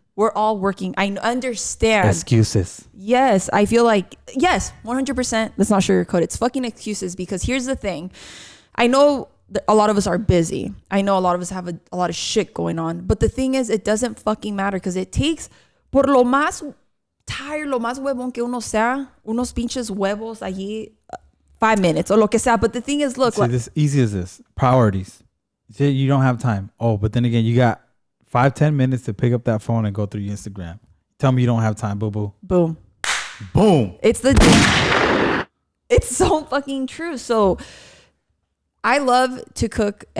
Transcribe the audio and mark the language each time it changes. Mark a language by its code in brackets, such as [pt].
[en] We're all working. I understand. Excuses. Yes. I feel like, yes, 100%. Let's not sugarcoat it. It's fucking excuses, because here's the thing. I know that a lot of us are busy. I know a lot of us have a lot of shit going on. But the thing is, it doesn't fucking matter, because it takes, [es] por lo más tire lo más huevón que uno sea, unos pinches huevos allí, [en] 5 minutes or [es] lo que sea. [en] But the thing is, look. See, this easy as this. Priorities. Say you don't have time. Oh, but then again, you got 5-10 minutes to pick up that phone and go through your Instagram. Tell me you don't have time, boo-boo. Boom. Boom. It's so fucking true. So I love to cook.